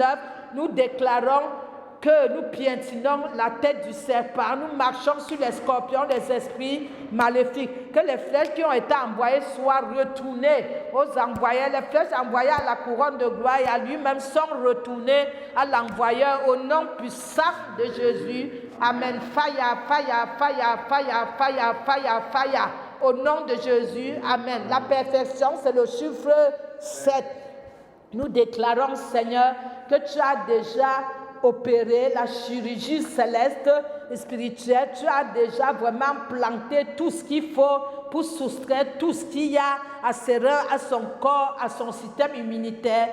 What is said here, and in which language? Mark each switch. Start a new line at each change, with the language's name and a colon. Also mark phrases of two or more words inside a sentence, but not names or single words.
French: Nous déclarons que nous piétinons la tête du serpent. Nous marchons sur les scorpions des esprits maléfiques. Que les flèches qui ont été envoyées soient retournées aux envoyeurs. Les flèches envoyées à la couronne de gloire et à lui-même sont retournées à l'envoyeur au nom puissant de Jésus. Amen.
English: Fire, fire, fire, fire, fire, fire, fire.
French: Au nom de Jésus. Amen. La perfection, c'est le chiffre 7. Nous déclarons, Seigneur, que tu as déjà opérer la chirurgie céleste et spirituelle. Tu as déjà vraiment planté tout ce qu'il faut pour soustraire tout ce qu'il y a à ses reins, à son corps, à son système immunitaire.